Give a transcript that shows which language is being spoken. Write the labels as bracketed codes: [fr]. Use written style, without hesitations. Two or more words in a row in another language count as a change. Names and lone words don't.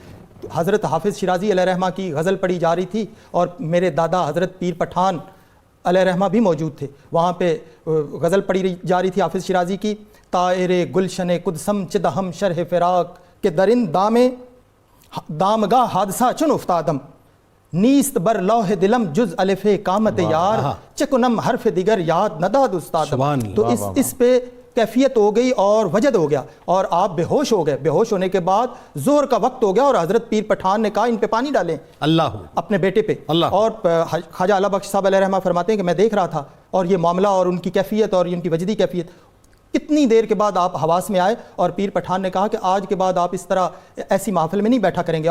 [ur] حضرت حافظ شیرازی [ar] علیہ رحمہ [ur] کی غزل پڑھی جا رہی تھی اور میرے دادا حضرت پیر پٹھان [ar] علیہ رحمہ [ur] بھی موجود تھے، وہاں پہ غزل پڑھی جا رہی تھی حافظ شیرازی کی، [fa] طائر گلشن قدسم چدہم شرح فراق کے درند دامگاہ حادثہ چن افتادم، نیست بر لوح دلم جز الف کامت یار، چکنم حرف دیگر یاد نداد استادم۔ [ur] تو اس پہ کیفیت ہو گئی اور وجد ہو گیا، اور آپ بے ہوش ہو گئے۔ بے ہوش ہونے کے بعد ظہر کا وقت ہو گیا اور حضرت پیر پٹھان نے کہا ان پہ پانی ڈالیں اللہ اپنے بیٹے پہ۔ اور خواجہ اللہ بخش صاحب [ar] علیہ رحمہ [ur] فرماتے ہیں کہ میں دیکھ رہا تھا، اور یہ معاملہ اور ان کی کیفیت اور ان کی وجدی کیفیت، کتنی دیر کے بعد آپ حواس میں آئے، اور پیر پٹھان نے کہا کہ آج کے بعد آپ اس طرح ایسی محفل میں نہیں بیٹھا کریں گے۔